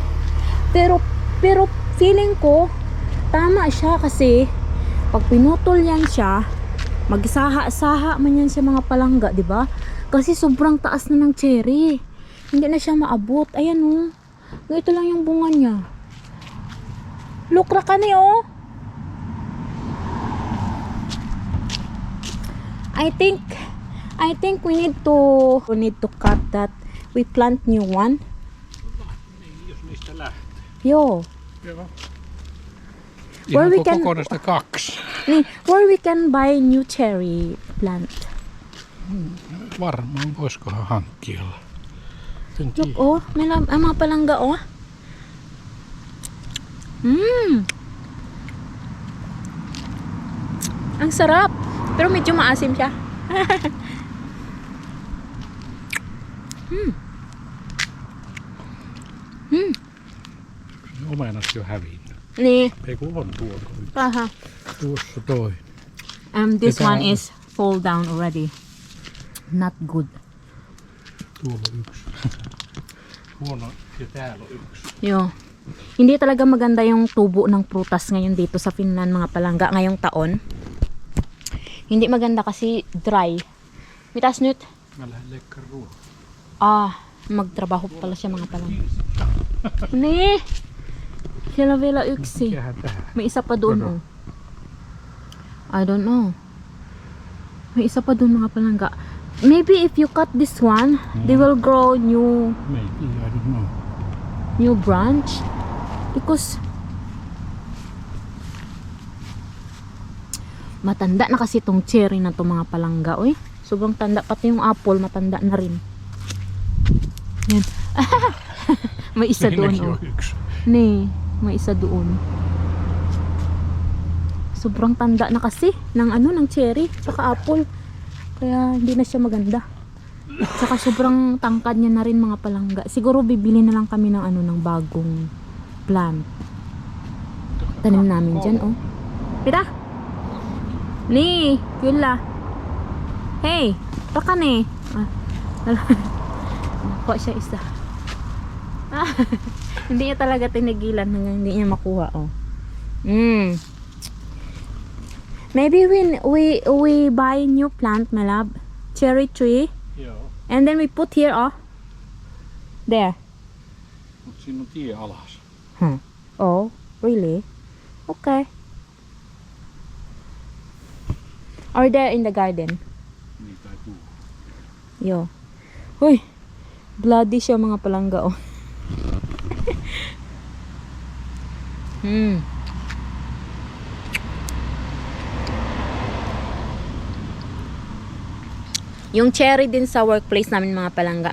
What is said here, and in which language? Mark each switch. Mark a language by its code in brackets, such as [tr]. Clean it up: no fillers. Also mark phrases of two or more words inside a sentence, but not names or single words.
[tl] Pero feeling ko tama siya kasi pag pinutol yan siya, magsaha-saha man yan siya mga palangga, 'di ba? Kasi sobrang taas na ng cherry. Hindi na siya maabot. Ayan oh. Ganito lang yung bunga niya. Lukra ka ni oh. [en] I think we need to cut that. We plant new one. [fi] Jos niistä lähtee. Joo. Joo. [en] Where we [fi] Ihan [en] can- [fi] kokonaista 2. Niin, [en] where we can buy new cherry plant. [fi] Varmaan voisikohan hankkia. En [en] Look, [fi] tiedä. [tl] oh, may mga palangga, oh. Ang sarap. Pero medyo maasim siya. [fi] Omenat jo hävinnyt. Niin. Ei kun on tuolla. Aha. Tuossa toi. [en] This [fi] Tätä [en] one [fi] on- [en] is fall down already. Not good. [fi] Tuolla on yksi. Huono. Ja täällä on yksi. Yo. [tl] Hindi talaga maganda yung tubo ng prutas ngayon dito sa Finland mga palangga ngayong taon. Hindi maganda kasi dry. [fi] Mitas nyt? Mä lähden leikkaan ruokaa. [tl] Magtrabaho pala siya mga palangga. [fi] Nee. Siellä on vielä yksi. Mikähän tähän? [tl] May isa pa doon. Ano? [en] Oh. I don't know. [tl] May isa pa doon mga palangga. [en] Maybe if you cut this one, they will grow Maybe, I don't know. new branch. [tl] Because matanda na kasi tong cherry na to mga palangga. Uy, sobrang tanda. Pati yung apple matanda na rin. Yan. May isa doon. [fi] Siinäkin Oh. on yksi. [tl] Nee, may isa doon. Sobrang tanda na kasi ng cherry saka apple. Kaya hindi na siya maganda. Saka sobrang tangkad niya na rin mga palangga. Siguro bibili na lang kami ng bagong plant. Tanim namin dyan, oh. Pita? Ni, Yula. Hey, taka ni. Nakuha siya isa. Hindi niya talaga tinigilan hanggang hindi niya makuha, oh. [en] Maybe when we buy new plant, my love, cherry tree, [fi] Joo. [en] and then we put here, oh, there. [fi] Mut siinä on tie alas. [en] Oh, really? Okay. Or there in the garden. [fi] Niin tai tuu. Yo. [tl] Uy, bloody siya mga palangga, oh. Yung cherry din sa workplace namin mga palangga.